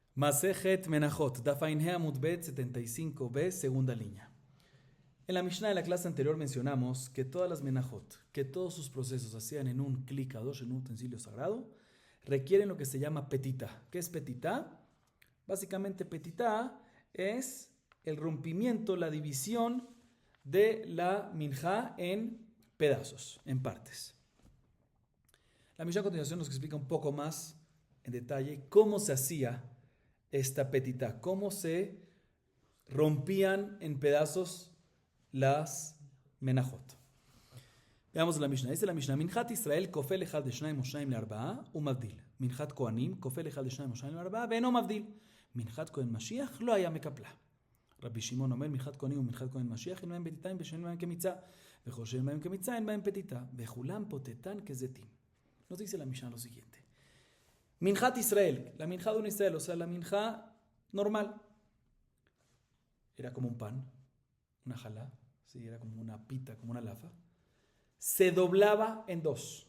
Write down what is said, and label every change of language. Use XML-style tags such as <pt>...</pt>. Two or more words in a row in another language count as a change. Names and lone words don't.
<he>מסכת מנחות, דף ע עמוד ב</he> <es>75b, segunda línea. En la Mishnah de la clase anterior mencionamos que todas las Menachot, que todos sus procesos hacían en un</es> <he>כלי קדוש,</he> <es>en un utensilio sagrado, requieren lo que se llama petitá. ¿Qué es petitá? Básicamente petitá es el rompimiento, la división de la minjá en pedazos, en partes. La Mishnah a continuación nos explica un poco más en detalle cómo se hacía esta petitá, cómo se rompían en pedazos las menajot. Veamos la Mishnah. Dice la Mishnah:</es> <he>מנחת ישראל קופל אחד לשניים או שניים לארבעה ומבדיל. מנחת כהנים קופל אחד לשניים או שניים לארבעה ואינו מבדיל. מנחת כהן משיח לא היה מקפלה. רבי שמעון אומר מנחת כהנים ומנחת כהן משיח אין bהם petitá ושאין בהם כמיצה וכל שאין בהם כמיצה אין בהם petitá וכולם פותתן כזיתים.</he> <es>Nos dice la Mishnah lo siguiente:</es> <he>מנחת ישראל,</he> <es>la minjá de un Israel, o sea, la minjá normal, era como un pan, una jalá, ¿sí? Era como una pita, como una lafa, se doblaba en dos.</es>